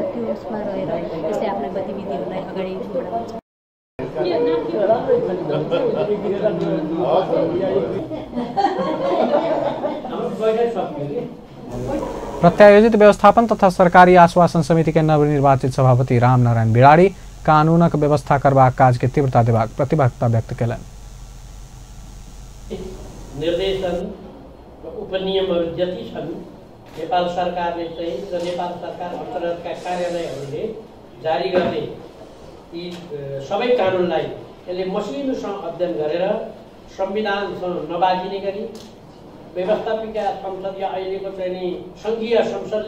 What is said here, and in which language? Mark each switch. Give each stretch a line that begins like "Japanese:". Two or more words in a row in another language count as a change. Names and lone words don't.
Nepali: त्यो उसमा रहेर यसले आफ्ना गतिविधिहरूलाई अगाडि बढाउँछ।
Maithili: प्रत्यायोजित व्यवस्थापन तथा सरकारी आश्वासन समिति के नवनिर्वाचित सभापति रामनारायण बिराड़ी कानूनक व्यवस्था करबाक काज के तीव्रता देबाक प्रतिबद्धता व्यक्त कयलनि।
Nepali: निर्देशन उपनियमहरू जति छन् नेपाल सरकारले चाहिँ र नेपाल सरकार अन्तर्गतका कार्यालयहरूले जारी गर्ने यी सबै कानुनलाई यसले मसिनोसँग अध्ययन गरेर संविधानसँग नबाजिने गरी व्यवस्थापिका संसदीय अहिलेको चाहिँ सङ्घीय संसदले